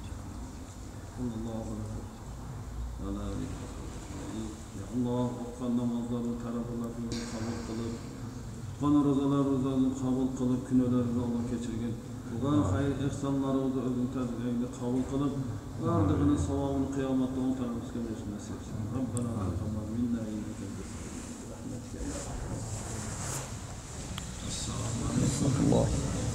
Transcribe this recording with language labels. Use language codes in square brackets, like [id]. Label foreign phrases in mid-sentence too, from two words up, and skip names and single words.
[ar] صلى الله على آله يا الله, [uz] o'qigan namozlarni talablarni qabul qilib, o'qigan ro'zalarni qabul qilib, gunohlarni Alloh kechirgin. Qilgan xayr ihsonlarimizni o'zing tadbiringda qabul qilib, barlig'ini savobini qiyomatda o'tarimizga bersin nasib etsin. [ar] ربنا تقبل منا إنك أنت السميع العليم. [uz] Assalomu alaykum.